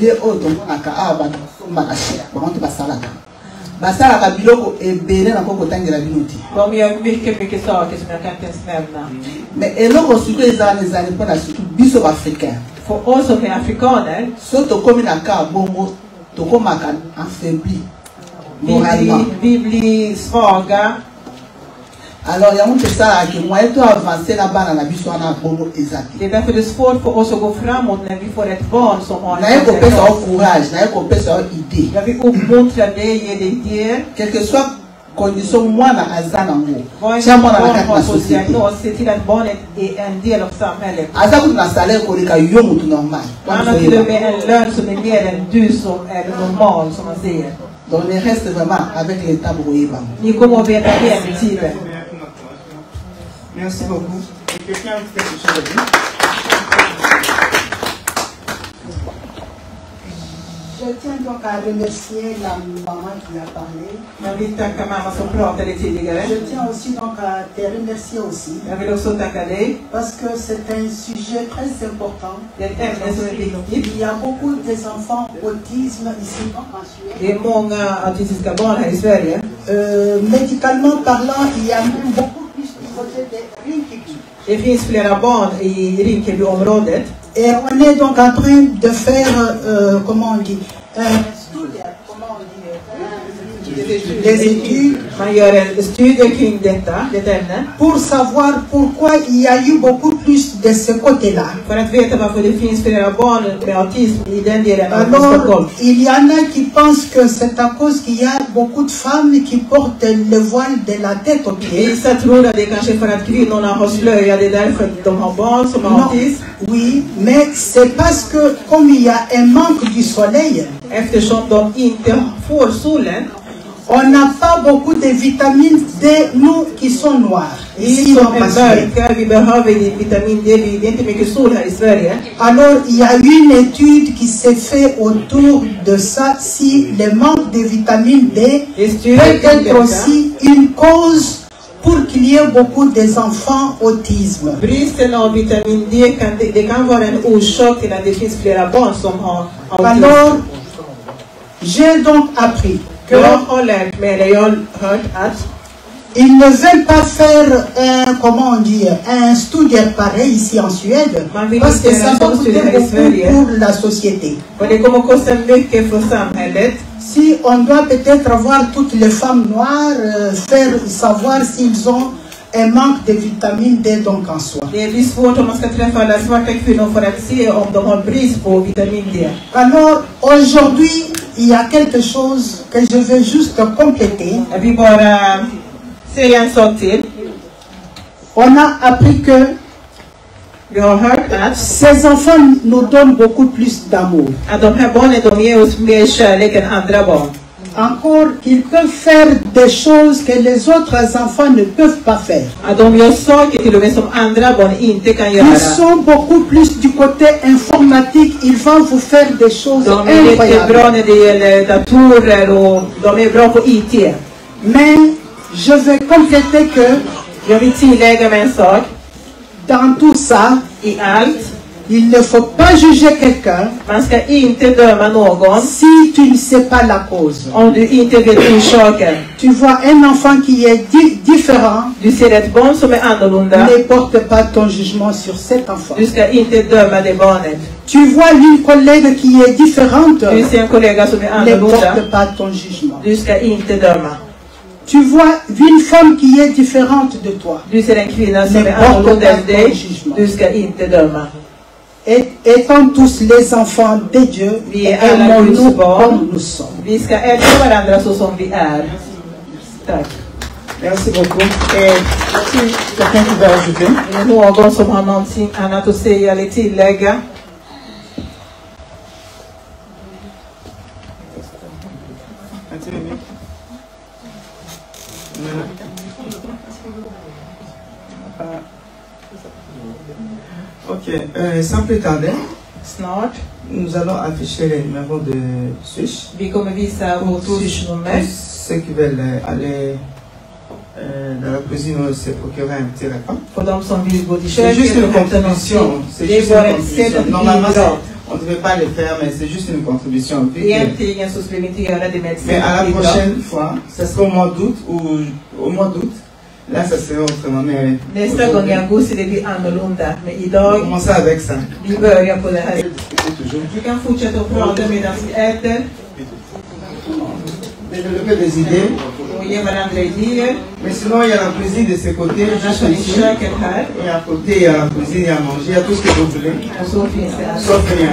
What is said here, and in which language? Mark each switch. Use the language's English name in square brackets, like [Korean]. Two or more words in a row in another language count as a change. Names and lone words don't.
[Swedish] De gör mycket saker som jag kan inte ens nämna. För oss som är afrikaner, vi blir svaga. [French] Alors, il y a un peu ça qui moi et toi avancer là-bas dans la vie sur un bon exact. [Swedish] Det är därför det är svårt för oss att gå framåt när vi får ett barn som har [French] en courage, n'a pas idée. [Swedish] Jag vill uppmuntra dig, ge dig idéer. [French] Quel que soit condition [Lingala] mwana azana ngo [Swedish] Vad [Lingala] tia mwana na [Swedish] barn [Lingala] kati [Swedish] har [Lingala] na [Swedish] fått [Lingala] société [Swedish] diagnos, se till att barnet är en del av samhället. [Lingala] aza kutu na salaire koleka yo mutu normal. [Swedish] Han har till och med en lön som är mer än du som är normal, som man säger. [French] Donc les reste vraiment avec l'état boyeba. [Swedish] Ni kommer att veta mer med tiden. [French] Merci beaucoup. Et quelqu'un a quelque chose à dire? Je tiens donc à remercier la maman qui a parlé. [Swedish] Jag vill tacka mamma som pratade tidigare. [French] Je tiens aussi donc à te remercier aussi. [Swedish] Jag vill också tacka dig. [French] Parce que c'est un sujet très important. [Swedish] Det är ett ämne som är viktigt. [French] Il y a beaucoup d'enfants autisme ici en Suède. [Swedish] Det är många autistiska barn här i Sverige. [French] Médicalement parlant, il y a même beaucoup plus du côté de Rinkeby. [Swedish] Det finns flera barn i Rinkebyområdet. [French] Et on est donc en train de faire, comment on dit, des études [Swedish] Man gör en studie kring detta ämne. [French] pour savoir pourquoi il y a eu beaucoup plus de ce côté-là. [Swedish] För att veta varför det finns flera barn med autism i den delen av [French] Alors, [Swedish] Stockholm. [French] il y en a qui pensent que c'est à cause qu'il y a beaucoup de femmes qui portent le voile de la tête aux pieds. [Swedish] Vissa tror att det är kanske för att kvinnorna har slöja, det är därför de har barn som har autism. [French] Oui, mais c'est parce que comme il y a un manque du soleil, [Swedish] eftersom de inte får solen, [French] on n'a pas beaucoup de vitamine D, nous qui sont noirs. [Swedish] Vi som är mörka, vi behöver vitamin D, det är inte mycket sol här i Sverige. [French] Alors, il y a une étude qui s'est faite autour de ça, si le manque de vitamine D peut être aussi une cause pour qu'il y ait beaucoup d'enfants autisme. [Swedish] Bristen av vitamin D det kan vara en orsak till att det finns flera barn som har autism. [French] Alors, j'ai donc appris que [Swedish] jag har lärt mig, eller jag har hört att [French] ils ne veulent pas faire un, comment on dit, un studie pareil ici en Suède, parce que ça va coûter beaucoup pour la société. [Swedish] Och det kommer kosta mycket för samhället. [French] Si on doit peut-être avoir toutes les femmes noires, faire savoir s'ils ont un manque de vitamine D donc en soi. [Swedish] Det blir svårt om man ska träffa alla svarta kvinnor för att se om de har brist på vitamin D. [French] Alors aujourd'hui, il y a quelque chose que je veux juste compléter. [Swedish] Jag vill bara säga en sak till. [French] On a appris que [Swedish] vi har hört att [French] ces enfants nous donnent beaucoup plus d'amour. [Swedish] Att de här barnen de ger oss mer kärlek än andra barn. [French] Encore qu'ils peuvent faire des choses que les autres enfants ne peuvent pas faire. [Swedish] Att de gör saker till och med som andra barn inte kan göra. [French] Ils sont beaucoup plus du côté informatique. Ils vont vous faire des choses [Swedish] de är lite bra när det gäller datorer och de är bra på IT. [French] Mais je vais compléter que [Swedish] jag vill tillägga med en sak. [French] Dans tout ça, [Swedish] i allt, [French] il ne faut pas juger quelqu'un [Swedish] man ska inte döma någon [French] si tu ne sais pas la cause. [Swedish] Om du inte vet orsaken. [French] Tu vois un enfant qui est différent. [Swedish] Du ser ett barn som är annorlunda. [French] Ne porte pas ton jugement sur cet enfant. [Swedish] Du ska inte döma det barnet. [French] Tu vois une collègue qui est différente. [Swedish] Du ser en kollega som är [French] Ne [Swedish] annorlunda. [French] porte pas ton jugement. [Swedish] Du ska inte döma. [French] Tu vois une femme qui est différente de toi. [Swedish] Du ser en kvinna som är annorlunda än dig. Du ska inte döma. [French] Étant tous les enfants de Dieu, aimons-nous comme nous sommes. [Swedish] Vi ska älska varandra så som vi är. Tack. [French] Merci beaucoup. Quelqu'un qui va ajouter? [Swedish] Är det någon som har någonting annat att säga eller tillägga? [French] Ok, sans plus tarder, [Swedish] snart, [French] nous allons afficher les numéros de Swish. [Swedish] Vi kommer visa vårt Swish-nummer. [French] Ceux qui veulent aller dans la cuisine ou se procurer un petit repas. [Swedish] För de som vill gå till [French] C'est [Swedish] köket [French] juste une [Swedish] och hämta [French] contribution. [Swedish] någonting. [French] C'est [Swedish] Det är [French] juste [Swedish] bara [French] une [Swedish] ett sätt [French] contribution. [Swedish] att [French] Normalement, [Swedish] bidra. [French] on ne devait pas le faire, mais c'est juste une contribution. [Swedish] Egentligen så skulle vi inte göra det med ett [French] Mais [Swedish] sätt [French] à [Swedish] att [French] la [Swedish] bidra. [French] prochaine fois, ça sera au mois d'août ou au mois d'août. Là, ça serait autrement. Mais [Swedish] Nästa gång i augusti det blir annorlunda. Men idag, [French] commencer avec ça. [Swedish] vi börjar på det här. Vi kan fortsätta att prata medan vi äter. [French] Développer des idées. Mais sinon, il y a la cuisine de ces côtés, juste ici. Et à côté, il y a la cuisine, il y a à manger, il y a tout ce que vous voulez. Sauf rien.